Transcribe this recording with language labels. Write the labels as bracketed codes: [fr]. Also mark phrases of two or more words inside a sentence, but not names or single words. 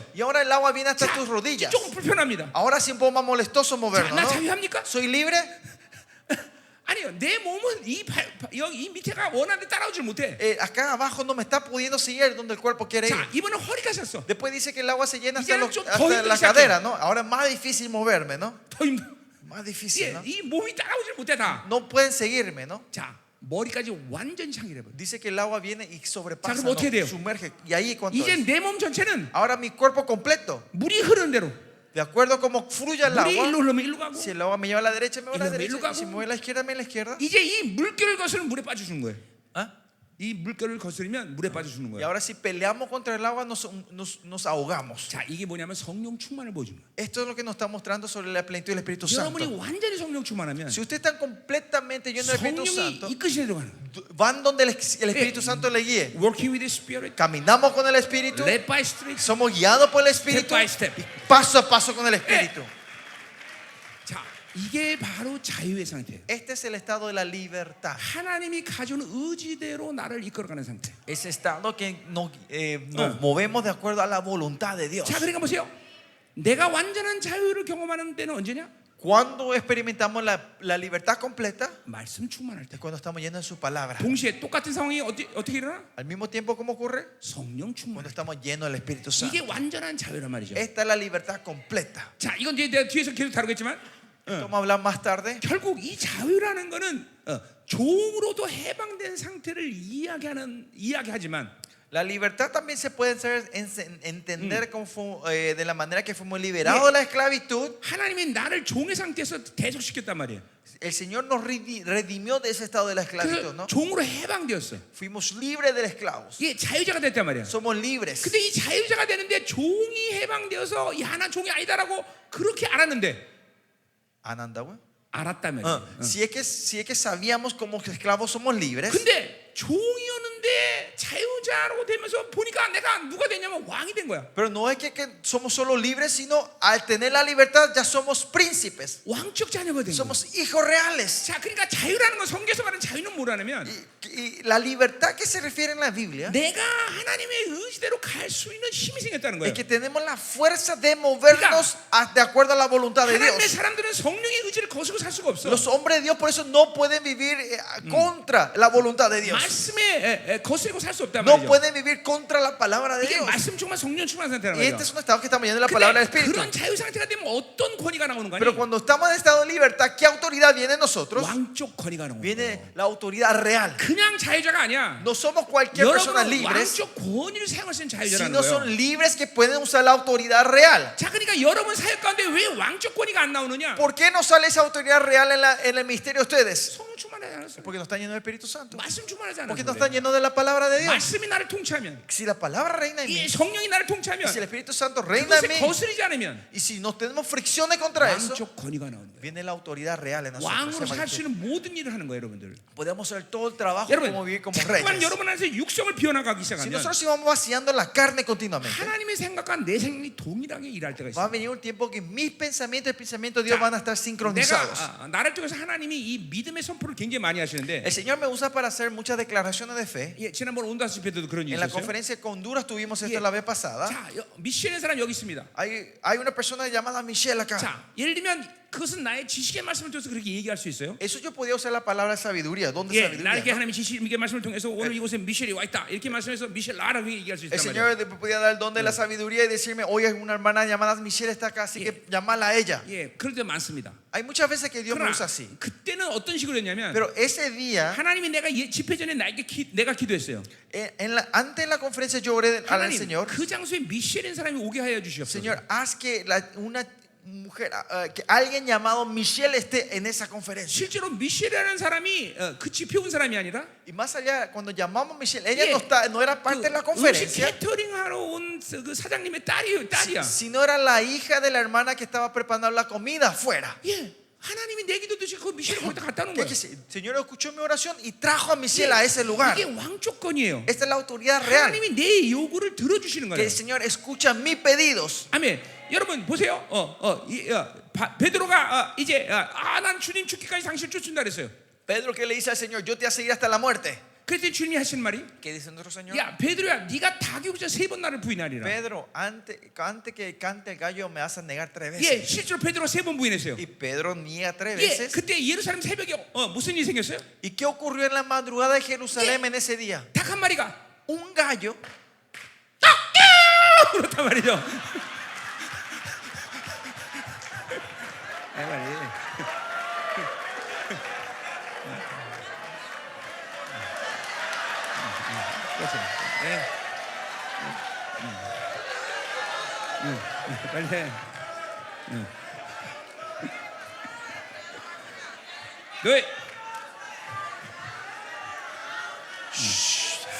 [es] Y ahora el agua viene hasta [ko] 자, [es] tus rodillas. [ko] 조금 불편합니다. [es] Ahora sí un poco más molestoso [ko] 자, [es] movernos, [ko] 나 [es] ¿no? [ko] 자유합니까? [es] ¿Soy libre? [ko] 아니요, 내 몸은 이 밑에가 원하는 데 따라오질 못해. [es] Acá abajo no me está pudiendo seguir donde el cuerpo quiere ir. [ko] 자, 이번엔 허리까지 찼어. [es] Después dice que el agua se llena hasta, [ko] 이제는 좀 더 [es] hasta la [ko] 힘들기 [es] cadera, ¿no? Ahora es más difícil moverme, ¿no? [ko] 더 힘들어. [es] Más difícil, ¿no? [ko] 이 몸이 따라오질 못해 다. [es] No pueden seguirme, ¿no? [ko] 자, 머리까지 완전히 창이래 버려. [es] Dice que el agua viene y sobrepasa, [ko] 자, 그럼 [es] ¿no? [ko] 어떻게 돼요? [es] Sumerge. Y ahí cuánto [ko] 이제 [es] es. [ko] 내 몸 전체는 [es] Ahora mi cuerpo completo, [ko] 물이 흐르는 대로. [es] de acuerdo a cómo fluye el [ko] 물이 [es] agua. [ko] 일로 흘러면 일로 가고. [es] Si el agua me lleva a la derecha, me voy a la Y derecha. luego Y si me voy a la izquierda, me voy a la izquierda. [ko] 이제 이 물결을 거스는 물에 빠져주는 거예요. ¿Ah? 이 물결을 거스르면 물에 빠져 죽는 [es] Y [ko] 거야. [es] ahora si peleamos contra el agua nos ahogamos. [ko] 자, 이게 뭐냐면 성령 충만을 보여주는 거야. [es] Esto es lo que nos está mostrando sobre la plenitud del Espíritu Santo. [ko] 여러분이 완전히 성령 충만하면 [es] Si ustedes están completamente llenos del Espíritu [ko] 성령이 [es] Santo, [ko] 이끄시에 들어가는 거야. [es] van donde el Espíritu Santo le guíe. [en] Working with the Spirit, [es] Caminamos con el Espíritu, [en] led by Spirit. [es] somos guiados por el Espíritu, [en] Step by step. [es] y paso a paso con el Espíritu. [ko] 자, 이게 바로 자유의 상태예요. [es] Este es el estado de la libertad. [ko] 하나님이 가져온 의지대로 나를 이끌어가는 상태. [es] Ese estado que nos movemos de acuerdo a la voluntad de Dios. [ko] 자, 그러니까 보세요. 내가 완전한 자유를 경험하는 때는 언제냐? [es] Cuando experimentamos la libertad completa, [ko] 말씀 충만할 때. [es] es cuando estamos llenos de su palabra. [ko] 동시에 똑같은 상황이 어떻게 일어나? [es] Al mismo tiempo, ¿cómo ocurre? [ko] 성령 충만. [es] Cuando estamos llenos del Espíritu Santo. [ko] 이게 완전한 자유란 말이죠. [es] Esta es la libertad completa. [ko] 자, 이건 이제 내가 뒤에서 계속 다루겠지만 [es] Esto vamos a hablar más tarde. [ko] 결국 이 자유라는 거는 종으로도 해방된 상태를 이야기하지만 [es] La libertad también se puede entender como, de la manera que fuimos liberados de la esclavitud. [ko] 하나님이 나를 종의 상태에서 대속시켰단 말이에요. [es] El Señor nos redimió de ese estado de la esclavitud, [ko] 그래서 [es] ¿no? [ko] 종으로 해방되었어. [es] Fuimos libres de esclavos. [ko] 이게 자유자가 됐단 말이야. [es] Somos libres. [ko] 근데 이 자유자가 되는데 종이 해방되어서 이 하나 종이 아니다라고 그렇게 알았는데 ¿Anandago? 알았다면. [es] Si es que sabíamos como que esclavos somos libres. [ko] 근데 종이었는데 자유자로 되면서 보니까 내가 누가 되냐면 왕이 된 거야. [es] Pero no es que somos solo libres, sino al tener la libertad ya somos príncipes. [ko] 왕적 자녀가 된 거야. [es] Somos hijos reales. [ko] 자, 그러니까 자유라는 건 성경에서 말하는 자유는 뭐라냐면 [es] Y la libertad que se refiere en la Biblia [ko] 내가 하나님의 의지대로 갈 수 있는 힘이 생겼다는 거예요. [es] es que tenemos la fuerza de movernos de acuerdo a la voluntad de [ko] 하나님의 [es] Dios. [ko] 사람들은 성령의 의지를 거스고 살 수가 없어. [es] Los hombres de Dios por eso no pueden vivir contra la voluntad de Dios. [ko] 말씀에 거스리고 살 수 없단 [es] No [ko] 말이죠. [es] pueden vivir contra la palabra de [ko] 이게 [es] Dios. [ko] 말씀 충만 성령 충만한 상태라는 [es] Y [ko] 거예요. [es] este es un estado que estamos yendo de la palabra del [ko] 근데 [es] Espíritu. [ko] 그런 자유 상태가 되면 어떤 권위가 나오는 거니? [es] Pero cuando estamos en estado de libertad, ¿qué autoridad viene en nosotros? [ko] 왕적 권위가 나오는 거예요. [es] Viene la autoridad real. [ko] 그냥 자유자가 아니야. [es] No somos cualquier persona [ko] 여러분은 [es] libres, [ko] 왕적 권위를 사용할 수 있는 자유자라는 [es] sino [ko] 거예요. [es] son libres que pueden usar la autoridad real. [ko] 자, 그러니까 여러분 사역 가운데 왜 왕적 권위가 안 나오느냐? [es] ¿Por qué no sale esa autoridad real en el ministerio de ustedes? [ko] 성령 충만하지 않았어요. [es] Porque no están llenos del Espíritu Santo. [ko] 말씀 충만하지 [es] Porque no [ko] 않았어요. [es] están llenos de la palabra de Dios. [ko] 말씀이 나를 통치하면, [es] Si la palabra reina en mí, [ko] 이 성령이 나를 [es] y [ko] 통치하면, [es] si el Espíritu Santo reina en [ko] 그것에 [es] mí, [ko] 거스르지 않으면 [es] y si no tenemos fricciones contra eso, [ko] 왕적 권위가 나오는 거예요. [es] viene la autoridad real en nosotros. [ko] 왕으로 살 수 있는 모든 일을 하는 거예요, 여러분들. [es] Podemos hacer todo el trabajo [ko] 여러분, [es] como vivir como [ko] 자꾸만 [es] reyes. [ko] 여러분 안에서 육성을 비워나가기 [es] Si [ko] 시작하면 [es] nosotros íbamos vaciando la carne continuamente, [ko] 하나님의 생각과 내 생각이 동일하게 일할 때가 [es] va a [ko] 있어요. [es] venir un tiempo que mis pensamientos y el pensamiento de Dios [ko] 자, [es] van a estar sincronizados. [ko] 내가 나를 통해서 하나님이 이 믿음의 선포를 굉장히 많이 하시는데, [es] El Señor me usa para hacer muchas declaraciones de fe. [ko] 예, 지난번 온다스 집회 때도 그런 일이 [es] En la [ko] 있었어요. [es] conferencia con Honduras tuvimos esto [en] Yeah. [es] la vez pasada. [ko] 자, 미셸의 사람 여기 있습니다. [es] Hay una persona llamada Michelle acá. [ko] 자, 예를 들면 그것은 나의 지식의 말씀을 통해서 그렇게 얘기할 수 있어요. [es] Eso yo podía usar la palabra sabiduría. ¿Dónde [ko] 예, [es] sabiduría? [ko] 나에게 [es] ¿no? [ko] 하나님의 지식의 말씀을 통해서 오늘 이곳에 미셸이 와 있다 이렇게 말씀해서 미셸 나라고 얘기할 수 [es] El [ko] 있단 [es] Señor [ko] 말이에요. [es] podía dar el don de la sabiduría y decirme, hoy una hermana llamada Michelle está acá, así que llamala a ella. [ko] 예, 그럴 때 많습니다. [es] Hay muchas veces que Dios me [ko] 그러나 [es] usa así. [ko] 그때는 어떤 식으로 했냐면 [es] Pero ese día, [ko] 하나님이 내가 집회 전에 내가 기도했어요. [es] antes de la conferencia yo oré al [ko] 하나님 [es] Señor, [ko] 그 장소에 미셸인 사람이 오게 하여 주시옵소서. [es] Señor, haz que una mujer, que alguien llamado Michelle esté en esa conferencia. [ko] 실제로 미셸이라는 사람이 그 집회 온 사람이 아니라 [es] Y más allá, cuando llamamos a Michelle, ella [ko] 예, [es] no era parte de la [ko] 음식 [es] conferencia, [ko] 캐터링 하러 온 그 사장님의 딸이야. [es] sino era la hija de la hermana que estaba preparando la comida afuera. [ko] 예, 하나님이 내 기도 듣고 그 미셸을 거기다 갖다 놓은 [es] Que [ko] 거야. [es] el Señor escuchó mi oración y trajo a Michelle a ese lugar. [ko] 이게 왕조건이에요. [es] Esta es la autoridad real. [ko] 하나님이 내 요구를 들어주시는 [es] Que [ko] 거예요. [es] el Señor escucha mis pedidos. [ko] 아멘. 여러분 보세요. 베드로가 이제 난 주님 죽기까지 당신을 쫓는다 그랬어요. [es] Pedro que le dice al Señor, yo te voy a seguir hasta la muerte. [ko] 그랬더니 주님이 하신 말이, [es] ¿Qué dice nuestro Señor? [ko] 야 베드로야, 네가 다 겪기 전에 3번 나를 부인하리라. [es] Pedro, antes que cante el gallo me vas a negar 3 [ko] 예, [es] veces. [ko] 실제로 베드로가 3번 부인했어요. [es] Y Pedro niega 3 [ko] 예, [es] veces. [ko] 그때 예루살렘 새벽에 무슨 일이 생겼어요? [es] ¿Y qué ocurrió en la madrugada de Jerusalén en ese día? [ko] 닭 한 마리가 [es] Un gallo [ko] 그렇단 말이죠. 빨리. 그렇지. 빨리 해. [en] Do it.